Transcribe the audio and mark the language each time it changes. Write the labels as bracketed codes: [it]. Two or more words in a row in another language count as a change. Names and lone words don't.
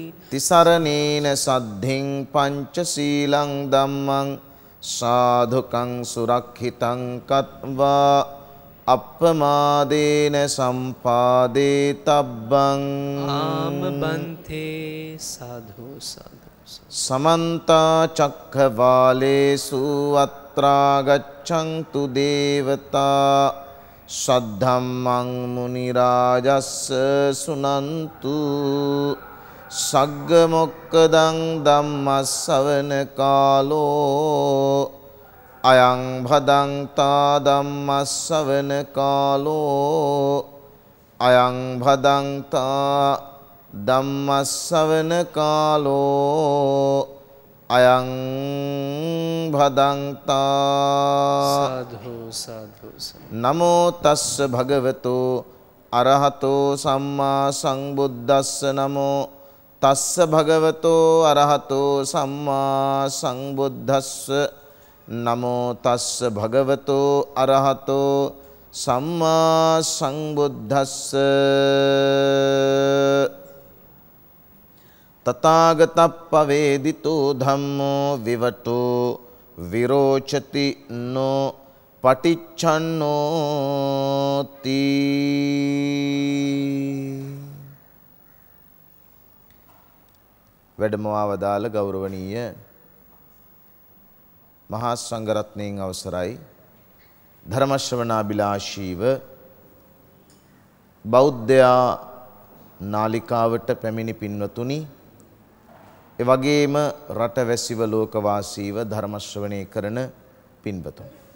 [pi] තිසරණේන සද්ධින් පංචශීලං ධම්මං සාධුකං සුරක්ෂිතං කତ୍වා අප්පමාදේන සම්පාදේ තබ්බං [si] ආම බන්තේ සාධු සාධු [pi] සමන්ත චක්ඛවාලේසු අත්‍රා ගච්ඡන්තු දේවතා සද්ධම්මං මුනි රාජස්ස සුනන්තු සග්ග මොක්කදං ධම්මස්සවන කාලෝ අයං භදංතා ධම්මස්සවන කාලෝ අයං භදංතා ධම්මස්සවන කාලෝ අයං භදංතා [si] සාධු සාධු [pi] නමෝ තස්ස භගවතෝ අරහතෝ සම්මා සංබුද්දස්ස නමෝ තස්ස භගවතෝ අරහතෝ සම්මා සංබුද්දස්ස නමෝ තස්ස භගවතෝ අරහතෝ සම්මා සංබුද්දස්ස තථාගතප්පවේදිතෝ ධම්මෝ විවටෝ විරෝචති නෝ පටිච්චන්නෝති. [si] වැඩමවවදාළ ගෞරවනීය මහා සංඝරත්නයන් අවසරයි ධර්ම ශ්‍රවණාබිලාෂීව බෞද්ධයා නාලිකාවට පැමිණි පින්වතුනි, එවැගේම රටවැසිව ලෝකවාසීව ධර්ම ශ්‍රවණය කරන පින්වතුනි,